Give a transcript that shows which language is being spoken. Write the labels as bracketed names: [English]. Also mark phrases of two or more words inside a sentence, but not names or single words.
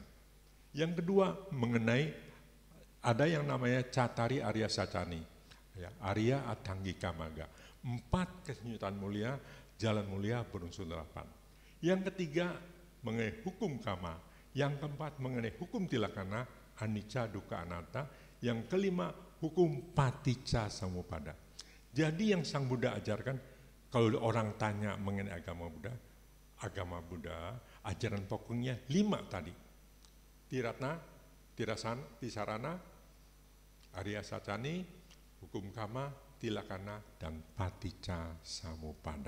[Indonesian] Yang kedua mengenai ada yang namanya [Pali] Cattari Arya Sacani, [Indonesian] ya, [Pali] Arya Attanggika Magga, [Indonesian] 4 kesunyatan mulia, jalan mulia berunsur 8. Yang ketiga mengenai hukum kama, yang keempat mengenai hukum tilakana, [Pali] anicca dukkha anatta, [Indonesian] yang kelima hukum [Pali] paticca samuppada. [Indonesian] Jadi yang Sang Buddha ajarkan, kalau orang tanya mengenai agama Buddha, ajaran pokoknya 5 tadi. Tiratna, Tisarana, Arya Sacani, Hukum Kama, Tilakana, dan Paticca Samuppada.